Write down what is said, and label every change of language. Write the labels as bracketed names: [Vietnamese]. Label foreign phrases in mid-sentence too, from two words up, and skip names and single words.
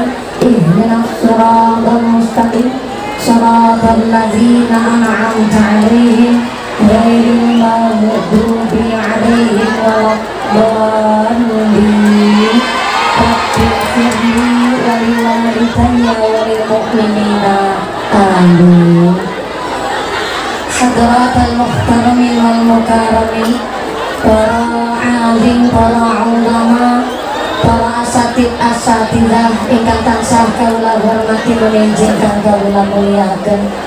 [Arabic] اهدنا الصراط المستقيم. صراط الذين أنعمت عليهم غير المغضوب عليهم ولا الضالين. رب اغفر لي ولوالدي وللمؤمنين آمين. حضرات المحترمين والمكرمين, [Javanese] para alim, para ulama, para asatidah ingkang tansah kawula hormati menenjengkan kawula muliaken.